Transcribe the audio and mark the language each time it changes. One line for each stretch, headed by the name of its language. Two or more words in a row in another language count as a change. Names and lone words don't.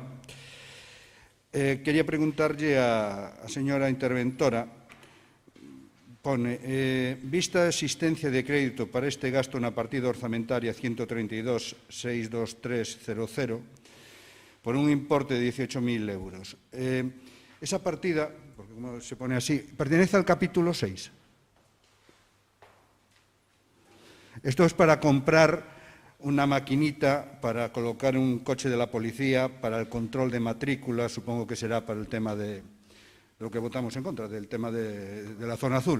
Galician: Quería preguntarlle a señora interventora, pone, vista a existencia de crédito para este gasto na partida orzamentaria 132.623.00 por un importe de 18.000 euros.
Spanish: Esa partida, porque como se pone así, pertenece al capítulo 6. Esto es para comprar una maquinita para colocar un coche de la policía para el control de matrícula, supongo que será para el tema de lo que votamos en contra, del tema de la zona azul.